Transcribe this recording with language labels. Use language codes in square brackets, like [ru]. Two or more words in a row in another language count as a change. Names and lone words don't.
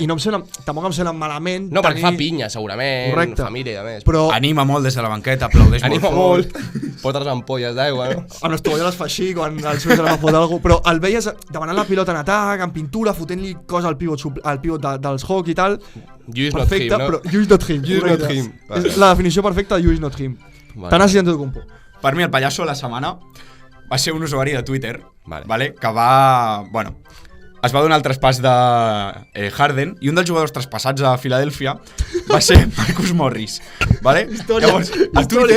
[ca] i no em sembla, tampoc em sembla malament. No, perquè tenir- fa pinya, segurament, Correcte. família i a més. Però Anima molt des de la banqueta, aplaudeix Anima molt. molt, fotre les ampolles d'aigua, no? amb les tovalloles fa així quan el suïs va fotre alguna cosa, però el veies demanant la pilota en atac, en pintura, fotent-li cosa al pivot, dels Hawks i tal. [en] You is not him, [ca] Perfecte, no? [en] però you is not him. You is [ca] correcte. [en] not him. [ca] És la definició perfecta de [en] you is not him. [ca] Vale. Tanasis Antetokounmpo. Per mi el pallasso de la setmana va ser un usuari de Twitter, Vale. que va... Bueno, es va donar el traspàs de Harden i un dels jugadors traspassats a Filadèlfia va ser Marcus Morris. Vale? Història, Llavors, història.